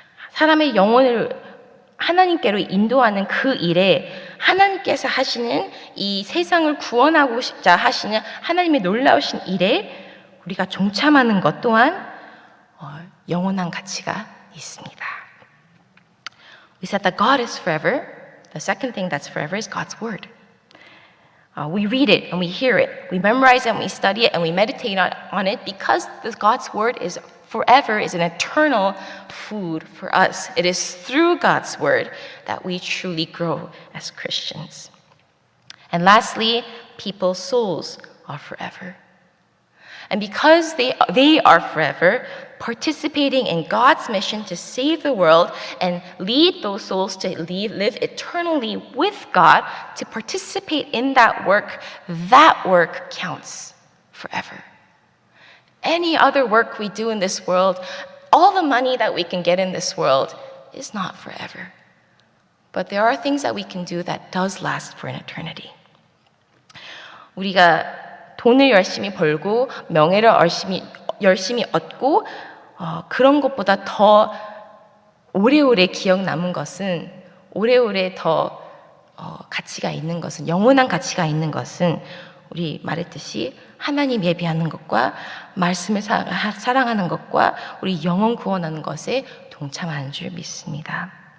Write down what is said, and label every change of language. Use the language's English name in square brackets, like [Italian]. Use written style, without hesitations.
[Korean] 사람의 영혼을 하나님께로 인도하는 그 일에 하나님께서 하시는 이 세상을 구원하고자 하시는 하나님의 놀라우신 일에 우리가 동참하는 것 또한 영원한 가치가 있습니다. [English] We said that God is forever. The second thing that's forever is God's word. We read it and we hear it. We memorize it and we study it and we meditate on it because God's word is forever, is an eternal food for us. It is through God's word that we truly grow as Christians. And lastly, people's souls are forever. And because they are forever, participating in God's mission to save the world and lead those souls to live eternally with God, to participate in that work counts forever. Any other work we do in this world, all the money that we can get in this world is not forever. But there are things that we can do that does last for an eternity. [Korean] 우리가 돈을 열심히 벌고 명예를 열심히 얻고 그런 것보다 더 오래오래 기억 남은 것은 오래오래 더 가치가 있는 것은 영원한 가치가 있는 것은 우리 말했듯이 하나님 예배하는 것과 말씀을 사랑하는 것과 우리 영혼 구원하는 것에 동참하는 줄 믿습니다.